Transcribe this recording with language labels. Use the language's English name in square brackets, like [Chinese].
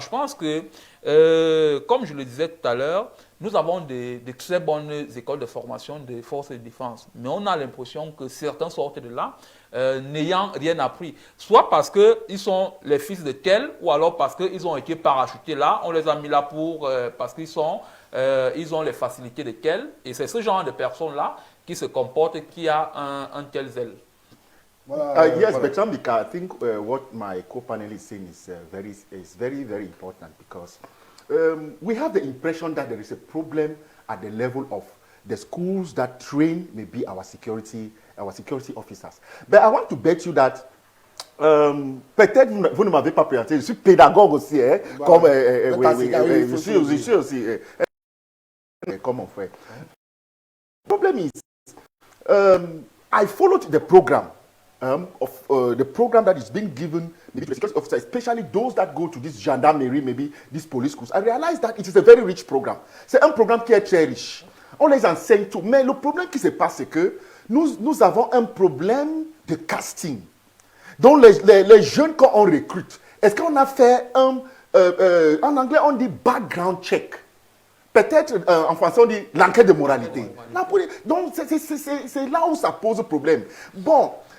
[French] Je pense que, comme je le disais tout à l'heure, nous avons de très bonnes écoles de formation des forces de défense, mais on a l'impression que certains sortent de là n'ayant rien appris, soit parce qu'ils sont les fils de tel, ou alors parce qu'ils ont été parachutés là, on les a mis là parce qu'ils ont les facilités de tel, et c'est ce genre de personnes-là qui se comportent, qui a un tel zèle. [English] Yes, but I think what my co-panel is saying is very, very important because we have the impression that there is a problem at the level of the schools that train maybe our security officers. But I want to bet you that [French] peut-être vous ne m'avez pas présenté, je suis pédagogue aussi, hein, comme je suis aussi comme mon frère. [English] The problem is, I followed the program. The program that is being given maybe to the security officers, especially those that go to this gendarmerie, maybe these police schools. I realized that it is a very rich program. [French] C'est un programme qui est très riche. On les enseigne tout. Mais le problème qui se passe, c'est que nous avons un problème de casting. Donc les jeunes qu'on recrute, est-ce qu'on a fait en anglais on dit background check. Peut-être en français on dit l'enquête de moralité. Donc c'est là où ça pose problème. Bon.